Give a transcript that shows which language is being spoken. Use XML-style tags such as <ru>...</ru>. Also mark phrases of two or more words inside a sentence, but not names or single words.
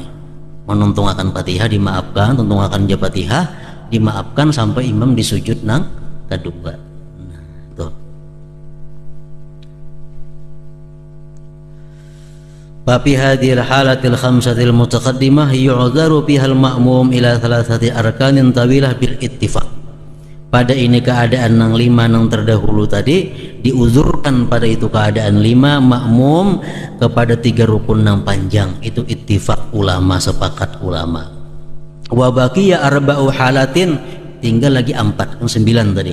<bjn>Menuntung akan Fatihah dimaafkan, tuntung akan Fatihah dimaafkan sampai imam disujud nang kedua.</bjn> <ar>Nah, tuh. في هذه الحالات الخمسة المتقدمة يعذر فيها المأموم إلى ثلاثة أركان طويلة بالاتفاق.</ar> <bjn>Pada ini keadaan nang 5 nang terdahulu tadi diuzurkan pada itu keadaan 5 makmum kepada 3 rukun nang panjang, itu ittifaq ulama, sepakat ulama.</bjn> <ar>وبقي أربع حالات,</ar> <id>tinggal lagi 4 yang 9 tadi.</id>